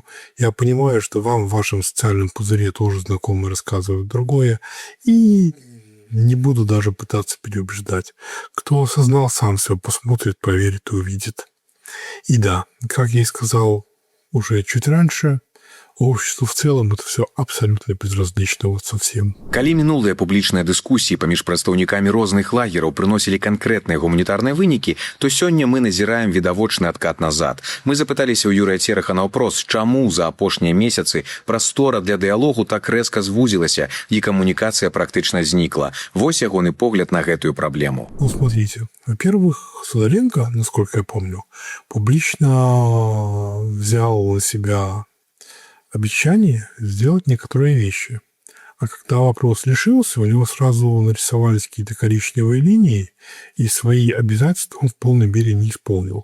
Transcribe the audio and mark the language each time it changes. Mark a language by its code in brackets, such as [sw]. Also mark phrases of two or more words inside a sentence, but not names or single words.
[ru] Я понимаю, что вам в вашем социальном пузыре тоже знакомые рассказывают другое. И не буду даже пытаться переубеждать. Кто осознал, сам все посмотрит, поверит и увидит. И да, как я и сказал уже чуть раньше, обществу в целом это все абсолютно безразлично вот совсем. [be] Калі мінулыя публічныя дыскусіі паміж прадстаўнікамі розных лагераў прыносілі канкрэтныя гуманітарныя вынікі, то сёння мы назіраем відавочны адкат назад. Мы запыталіся ў Юрыя Цераха наўпрост, чаму за апошнія месяцы прастора для дыялогу так рэзка звузілася і камунікацыя практычна знікла. Вось ягоны погляд на гэтую праблему. Ну, [ru] смотрите, во-первых, Сидоренко, насколько я помню, публично взял на себя обещание сделать некоторые вещи. А когда вопрос решился, у него сразу нарисовались какие-то коричневые линии, и свои обязательства он в полной мере не исполнил.